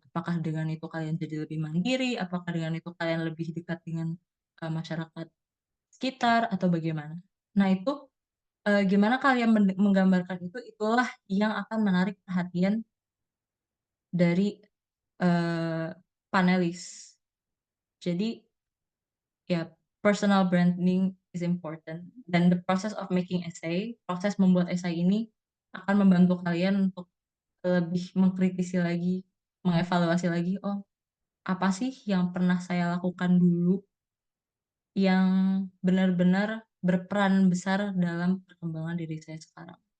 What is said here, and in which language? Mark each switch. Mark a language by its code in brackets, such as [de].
[id] Apakah dengan itu kalian jadi lebih mandiri? Apakah dengan itu kalian lebih dekat dengan masyarakat sekitar atau bagaimana? Nah, itu gimana kalian menggambarkan itu, itulah yang akan menarik perhatian dari eh, panelis. Jadi, ya, [en] personal branding is important. [id] Dan [en] the process of making essay, [id] proses membuat essay ini akan membantu kalian untuk lebih mengkritisi lagi, mengevaluasi lagi, oh, apa sih yang pernah saya lakukan dulu yang benar-benar berperan besar dalam perkembangan diri saya sekarang.